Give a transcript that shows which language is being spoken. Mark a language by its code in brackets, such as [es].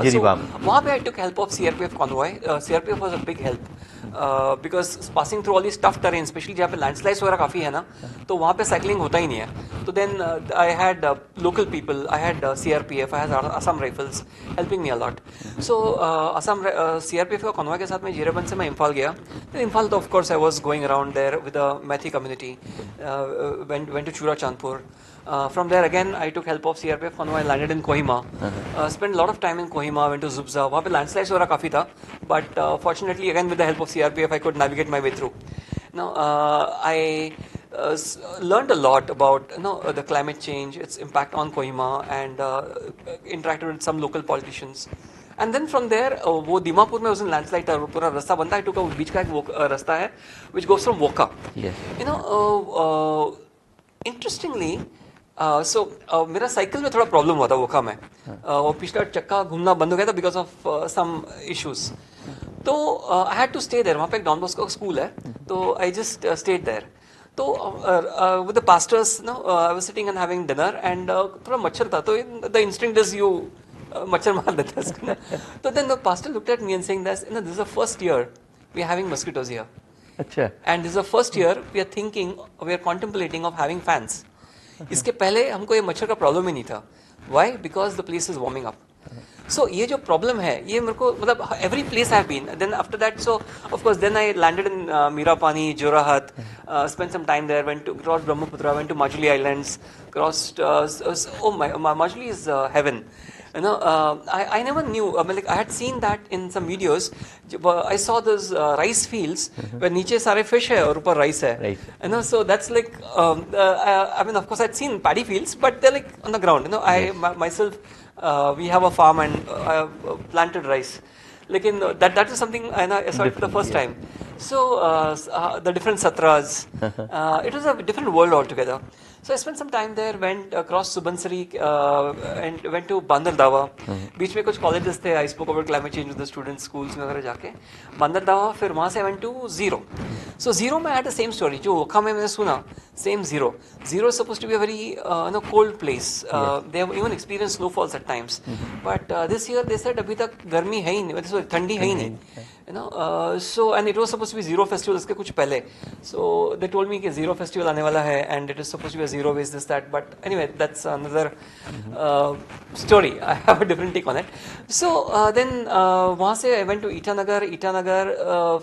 [en] Jiribam. So [hi] वहाँ पे [en] I took help of CRPF convoy. CRPF was a big help. Because passing through all these tough terrain, especially [hi] जहाँ पे [en] landslides [hi] वगैरह काफी है ना, तो वहाँ पे [en] cycling [hi] होता ही नहीं है. तो [en] then I had local people, I had CRPF, I had Assam Rifles helping me a lot. [hi] So Assam CRPF का convoy के साथ मैं जीराबंद से मैं इम्फाल गया. [en] Then [hi] इम्फाल तो [en] of course I was going around there with the Methi community. Went to Chura Chandpur. From there again I took help of CRPF convoy. I landed in Kohima. Spent a lot of time in Kohima. Went to Zubza. [hi] वहाँ पे landslides वगैरह काफी था. [en] But fortunately again with the help of CRPF I could navigate my way through. Now I learned a lot about the climate change, its impact on Kohima, and interacted with some local politicians. And then from there, [hi] वो दीमापुर में उस दिन landslide था, पूरा रास्ता बनता है. [en] I took a [hi] बीच का एक रास्ता है [en] which goes from Woka. Yes. You know, interestingly, so [hi] मेरा साइकिल में थोड़ा प्रॉब्लम हुआ था वोका में. वो पिछला चक्का घूमना बंद हो गया था [en] because of some issues. तो I had to stay there. [hi] वहाँ पे एक डॉन बॉस्को स्कूल है, तो [en] I just stayed there. So with the pastors, I was sitting and having dinner, and [hi] थोड़ा मच्छर था, तो [en] the instinct is you [hi] मच्छर मार देते हैं उसको. [en] तो then the pastor looked at me and saying that this is the first year we are having mosquitoes here. [hi] अच्छा. [en] And this is the first year we are contemplating of having fans. [hi] इसके पहले हमको ये मच्छर का problem ही नहीं था. [en] Why? Because the place is warming up. [hi] So ये जो प्रॉब्लम है, ये मेरे को मतलब [en] every place I have been. Then after that, so of course then I landed in Mirapani, Jorahat, spent some time there. Went to crossed Brahmaputra, went to Majuli Islands, crossed. Majuli is heaven. You know, I never knew. Like I had seen that in some videos. I saw those rice fields where [hi] नीचे सारे [en] fish [hi] है और ऊपर [en] rice है. Right. You know, so that's like. I mean, of course, I'd seen paddy fields, but they're like on the ground. You know, myself, we have a farm and planted rice. Like that is something I saw it for the first time. So the different satras, it was a different world altogether. So I spent some time there, went across Subansiri and went to Bandardawa. [hi] बीच में कुछ colleges थे. [en] I spoke about climate change with the students, schools [hi] में वगैरह जाके. [en] Bandardawa, [hi] फिर वहाँ से [en] I went to Zero. So Zero में I had the same story. [hi] जो वोखा में मैंने सुना, same Zero. [en] Zero is supposed to be a very cold place. They have even experienced snowfalls at times. But this year they said [hi] अभी तक गर्मी है ही नहीं, sorry, ठंडी है ही नहीं. [en] You know, so and it was supposed to be Zero Festival [hi] इसके कुछ पहले. [en] So they told me कि Zero Festival [hi] आने वाला है [en] and it is supposed to be a zero waste, this that. But anyway, that's another story. I have a different take on it. So then [hi] वहाँ से [en] I went to Itanagar.